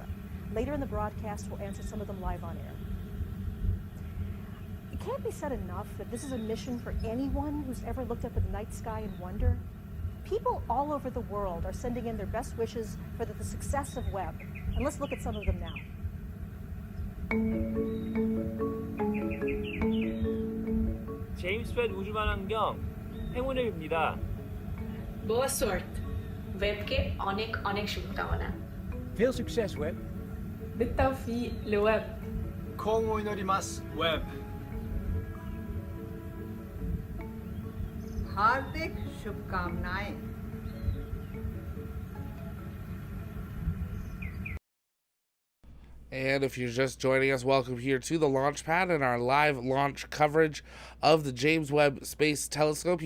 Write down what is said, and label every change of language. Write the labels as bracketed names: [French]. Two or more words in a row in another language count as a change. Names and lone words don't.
[English] Later in the broadcast, we'll answer some of them live on air. It can't be said enough that this is a mission for anyone who's ever looked up at the night sky and wonder. People all over the world are sending in their best wishes for the success of Webb. And let's look at some of them now. [Korean] 제임스 웹 우주만환경 행운을 빕니다. [Portuguese] Boa sorte. [Bangla] Webke অনেক শুভকামনা. [Dutch] Veel succes, Webb. [Arabic] بالتوفيق لويب. [Japanese] 幸運を祈ります, Webb. [Hindi] हार्दिक शुभकामनाएं। [English] And if you're just joining us, welcome here to the launch pad and our live launch coverage of the James Webb Space Telescope.